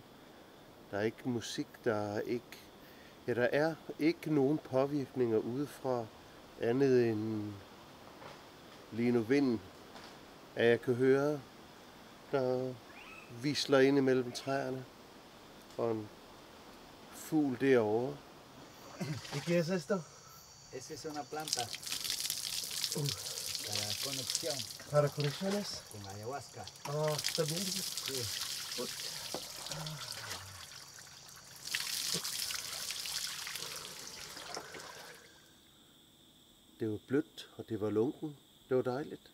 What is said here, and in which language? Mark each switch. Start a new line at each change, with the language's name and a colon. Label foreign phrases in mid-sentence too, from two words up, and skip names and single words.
Danish: Der er ikke musik, der er ikke nogen påvirkninger udefra, andet end lige nu vinden, at jeg kan høre, der visler ind imellem træerne, og en fugl derovre.
Spanish: ¿Y qué es esto? Esa es una planta para conexión ¿Para conexiones? con ayahuasca. Ah, también. Sí.
Danish: Det var blødt, og det var lunken. Det var dejligt.